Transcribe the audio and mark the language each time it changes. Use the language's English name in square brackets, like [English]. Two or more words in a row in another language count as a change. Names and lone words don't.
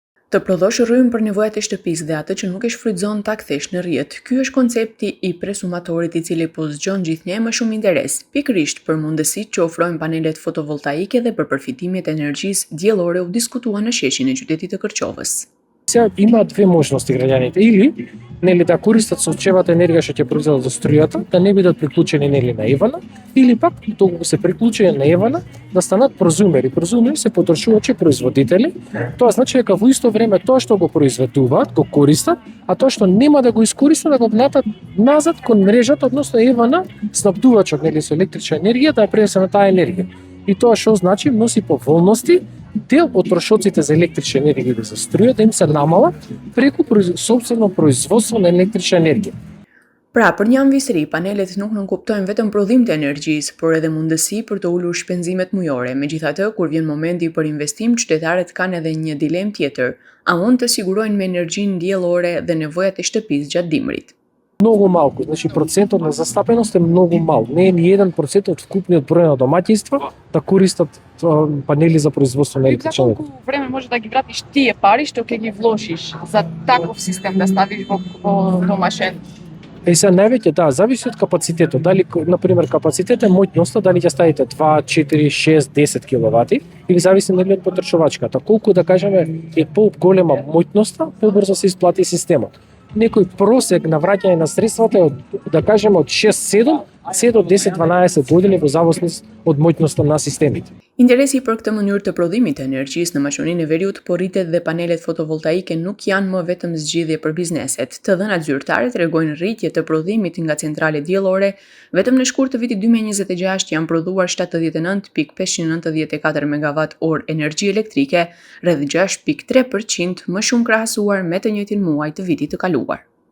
[Albanian] Të prodhosh rrymë për nevojat e shtëpisë dhe atë që nuk e shfrytëzon ta kthesh në rrjet. Ky është koncepti i presumatorit i cili po zgjon gjithnjë më shumë interes, pikërisht për mundësitë që ofrojnë panelet fotovoltaike dhe për përfitimet e energjisë diellore u diskutua në sheshin e qytetit të Kërqovës. [Macedonian] Сега има две можности граѓаните, или нели да користат сончевата енергија што ќе произведат од струјата, да не бидат приклучени нели на Евана, или пак доколку се приклучени на Евана, да станат прозумери. Прозумери се потрошувачи производители. Тоа значи дека во исто време тоа што го произведуваат, го користат, а тоа што нема да го искористат, да го внатат назад кон мрежата, односно Евана, снабдувачот нели со електрична енергија да ја пренесе на таа енергија. И тоа што значи носи поволности дел од трошоците за електрична енергија или за струја да им се намалат преку сопствено производство на електрична енергија. [Albanian] Pra, për një anvisëri, panelet nuk nënkuptojnë vetëm prodhim të energjisë, por edhe mundësi për të ulur shpenzimet mujore. Megjithatë, kur vjen momenti për investim, qytetarët kanë edhe një dilemë tjetër: a mund të sigurojnë me energjinë diellore dhe nevojat e shtëpisë gjatë dimrit? [Macedonian] Многу малку, значи процентот на застапеност е многу мал. Не е ни 1% од вкупниот број на домаќинства да користат панели за производство на електрична енергија. За колку време може да ги вратиш тие пари што ќе ги вложиш за таков систем да ставиш во домашен? Сега највеќе зависи од капацитетот. Дали на пример капацитетот е моќноста, дали ќе ставите 2, 4, 6, 10 киловати или зависи нели од потрошувачката. Колку да кажеме е поголема моќноста, побрзо се исплати системот. Некој просек на враќање на средствата е од, да кажеме, од 6-7, се до 10-12 години во зависност од моќноста на системите. [Albanian] Interesi për këtë mënyrë të prodhimit të energjisë në maqoninë e veriut po rritet dhe panelet fotovoltaike nuk janë më vetëm zgjidhje për bizneset. Të dhënat zyrtare tregojnë rritje të prodhimit nga centrale diellore. Vetëm në shkurt të vitit 2026 janë prodhuar 79.594 megawatt-orë energji elektrike, rreth 6.3% më shumë krahasuar me të njëjtin muaj të vitit të kaluar.